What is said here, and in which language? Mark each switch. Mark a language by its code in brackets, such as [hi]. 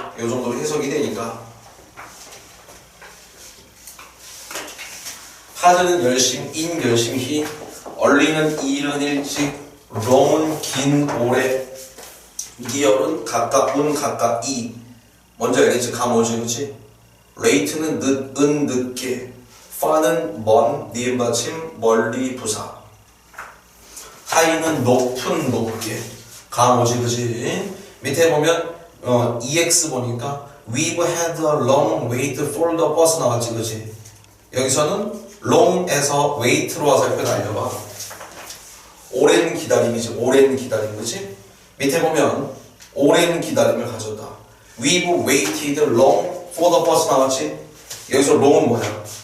[ko] 요 정도로 해석이 되니까 하드는 열심인 열심히 얼리는 이른 일찍 롱은 긴 오래 리얼은 가까운 가까이 먼저 알겠지? 가모지 그치? 레이트는 늦은 늦게 파는 먼 니은 받침 멀리 부사 하이는 높은 높게 가모지 그치? 밑에 보면 [en] EX [ko] 보니까 [en] We've had a long wait for the bus [ko] 나왔지 그치? 여기서는 long에서 wait로 와서 이렇게 날려봐 오랜 기다림이지 오랜 기다림 그치? 밑에 보면 오랜 기다림을 가졌다 [en] We've waited long for the bus [ko] 나왔지? 여기서 long은 뭐야?